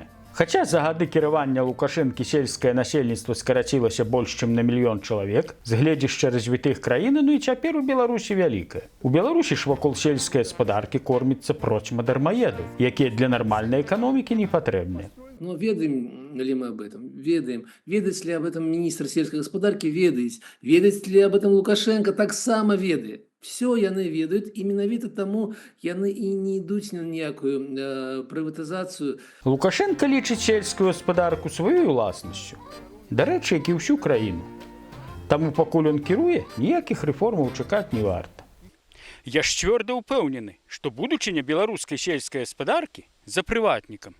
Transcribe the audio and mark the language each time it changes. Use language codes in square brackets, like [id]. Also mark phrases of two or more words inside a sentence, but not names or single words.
[be] Хаця за гады кіравання Лукашэнкі сельскае насельніцтва скарацілася больш, чым на 1 мільён чалавек, з гледзяшча развітых краін, і цяпер у Беларусі вялікая. У Беларусі ж вакол сельскай гаспадаркі корміцца процьма дармаедаў, якія для нармальнай эканомікі не патрэбныя. [ru] Ведаем ли мы об этом? Ведаем. Ведает ли об этом министр сельской господарки? Ведает. Ведает ли об этом Лукашенко? Так само ведает. [be] Все яны ведаюць, і менавіта таму яны і не ідуць на ніякую прыватызацыю. Лукашенко лічыць сельскую гаспадарку сваёй уласнасцю. Дарэчы, як і ўсю краіну. Таму пакуль ён кіруе, ніякіх рэформаў чакаць не варта. Я ж цвёрда ўпэўнены, што будучыня беларускай сельскай гаспадаркі за прыватнікам.